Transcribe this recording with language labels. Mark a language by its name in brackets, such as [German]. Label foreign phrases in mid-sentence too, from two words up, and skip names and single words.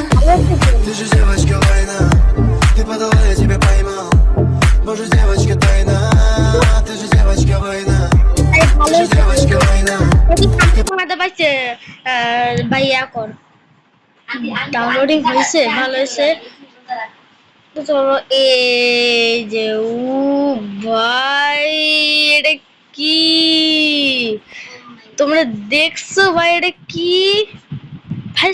[Russian] Ты же девочка война, ты подала, я тебя поймал. Боже, девочка тайна, ты же девочка война, ты же девочка война. [Bangla] পাইছে ভাইয়া কর ডাউনলোডিং হয়েছে, ভালো হয়েছে। তো চলো এই যে ভাই এটা কি তোমরা দেখছো ভাই, এটা কি ভাই?